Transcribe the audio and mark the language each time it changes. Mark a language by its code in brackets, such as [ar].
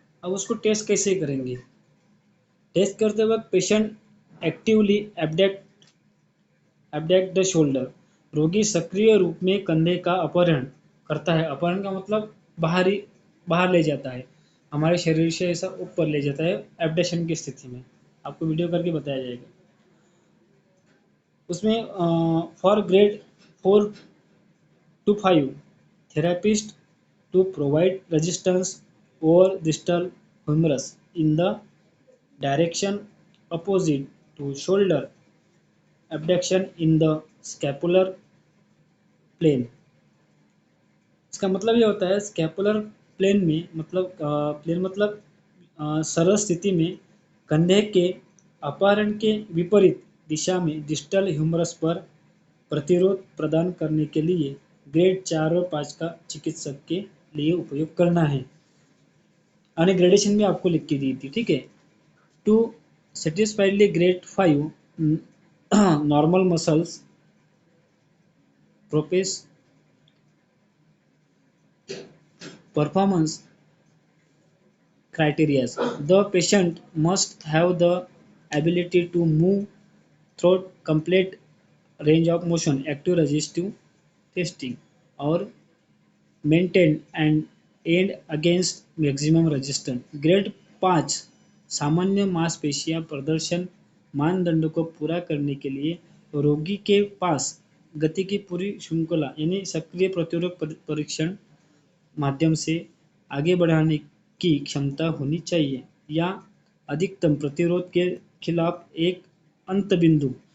[hi] अब उसको टेस्ट कैसे करेंगे? टेस्ट करते वक्त [en] patient actively abduct the shoulder, [hi] रोगी सक्रिय रूप में कंधे का अपहरण करता है। अपहरण का मतलब बाहर ले जाता है, हमारे शरीर से ऐसा ऊपर ले जाता है एब्डक्शन की स्थिति में। आपको वीडियो करके बताया जाएगा। [en] उसमें for grade 4 to 5 therapist to provide resistance over distal humerus in the direction opposite to shoulder abduction in the scapular plane। [hi] इसका मतलब ये होता है स्कैपुलर प्लेन में, मतलब प्लेन मतलब सरल स्थिति में कंधे के अपहरण के विपरीत दिशा में डिस्टल ह्यूमरस पर प्रतिरोध प्रदान करने के लिए ग्रेड 4 और 5 का चिकित्सक के लिए उपयोग करना है। और ग्रेडेशन भी आपको लिख के दी थी। ठीक है, [en] To satisfactorily grade 5 normal muscles propose performance criteria, the patient must have the ability to move through complete range of motion, active resistive testing, or maintain and aid against maximum resistance। [hi] Grade 5 सामान्य मांसपेशियां प्रदर्शन मानदंड को पूरा करने के लिए रोगी के पास गति की पूरी श्रृंखला यानी सक्रिय प्रतिरोध परीक्षण माध्यम से आगे बढ़ाने की क्षमता होनी चाहिए, या अधिकतम प्रतिरोध के खिलाफ एक अंत बिंदु